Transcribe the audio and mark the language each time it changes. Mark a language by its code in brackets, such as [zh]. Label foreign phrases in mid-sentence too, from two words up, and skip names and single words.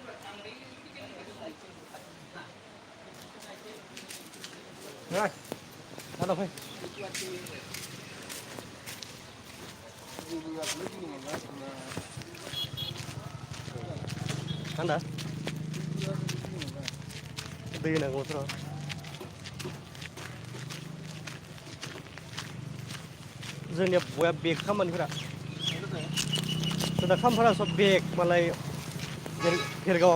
[vi] Rồi. Bắt đầu thôi. Anda? Đi này ngồi rồi. [brx] जोंनिया बया बेग खामानिफोरा जोंना खामफोरा सब बेग मालाय भेरगावा